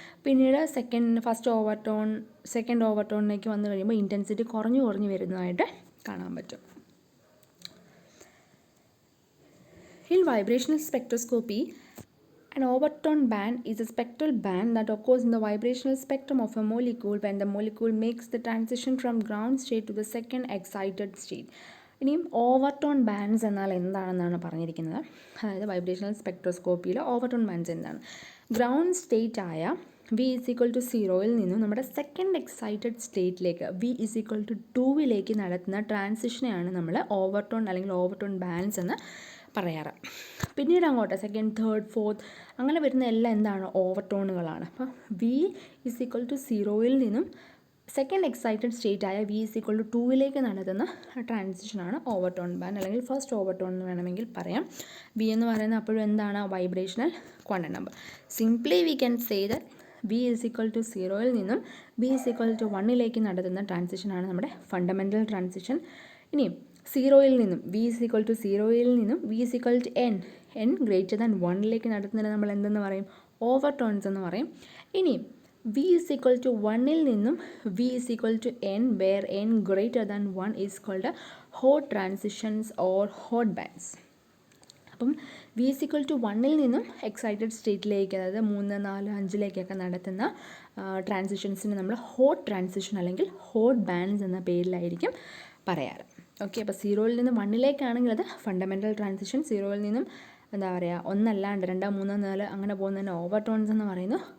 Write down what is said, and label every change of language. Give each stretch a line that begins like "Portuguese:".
Malayalam: പിന്നീട് സെക്കൻഡ് ഓവർടോണിലേക്ക് വന്നു കഴിയുമ്പോൾ ഇൻറ്റൻസിറ്റി കുറഞ്ഞു വരുന്നതായിട്ട് കാണാൻ പറ്റും.
English: In vibrational spectroscopy, an overtone band is a spectral band that occurs in the vibrational spectrum of a molecule when the molecule makes the transition from ground state to the second excited state.
Malayalam: ഇനിയും overtone bands എന്നാൽ എന്താണെന്നാണ് പറഞ്ഞിരിക്കുന്നത്. അതായത് vibrational സ്പെക്ട്രോസ്കോപ്പിയിൽ overtone bands എന്താണ്? Ground state ആയ V=0 നിന്നും നമ്മുടെ second excited സ്റ്റേറ്റിലേക്ക് V=2 നടത്തുന്ന ട്രാൻസിഷനെയാണ് നമ്മൾ ഓവർടോൺ അല്ലെങ്കിൽ ഓവർടോൺ ബാൻഡ്സ് എന്ന് പറയാറ്. പിന്നീട് അങ്ങോട്ട് സെക്കൻഡ്, തേർഡ്, ഫോർത്ത് അങ്ങനെ വരുന്ന എല്ലാം എന്താണ്? ഓവർടോണുകളാണ്. അപ്പോൾ V=0 നിന്നും സെക്കൻഡ് എക്സൈറ്റഡ് സ്റ്റേറ്റ് ആയ V=2 നടത്തുന്ന ട്രാൻസിഷനാണ് ഓവർടോൺ ബാൻഡ് അല്ലെങ്കിൽ ഫസ്റ്റ് ഓവർടോൺ എന്ന് വേണമെങ്കിൽ പറയാം. V എന്ന് പറയുന്നത് അപ്പോഴും എന്താണ്? Vibrational quantum number.
English: simply we can say that
Malayalam: V=0 നിന്നും V=1 നടത്തുന്ന ട്രാൻസിഷനാണ് നമ്മുടെ ഫണ്ടമെൻ്റൽ ട്രാൻസിഷൻ. ഇനിയും സീറോയിൽ നിന്നും V=0 നിന്നും V=n >1 നടത്തുന്നതിന് നമ്മൾ എന്തെന്ന് പറയും? ഓവർടോൺസ് എന്ന് പറയും. ഇനിയും V=1 നിന്നും
English: V=n where n >1 is called hot transitions or hot bands.
Malayalam: അപ്പം V=1 നിന്നും എക്സൈറ്റഡ് സ്റ്റേറ്റിലേക്ക്, അതായത് 3, 4, 5 നടത്തുന്ന ട്രാൻസിഷൻസിന് നമ്മൾ ഹോട്ട് ട്രാൻസിഷൻ അല്ലെങ്കിൽ ഹോട്ട് ബാൻഡ്സ് എന്ന പേരിലായിരിക്കും പറയാറ്. ഓക്കെ, അപ്പോൾ 0 നിന്നും 1 അത് ഫണ്ടമെൻ്റൽ ട്രാൻസിഷൻ. 0 നിന്നും എന്താ പറയുക, 1 അല്ലാണ്ട് 2, 3, 4 അങ്ങനെ പോകുന്നതിന് ഓവർടോൺസ് എന്ന് പറയുന്നു.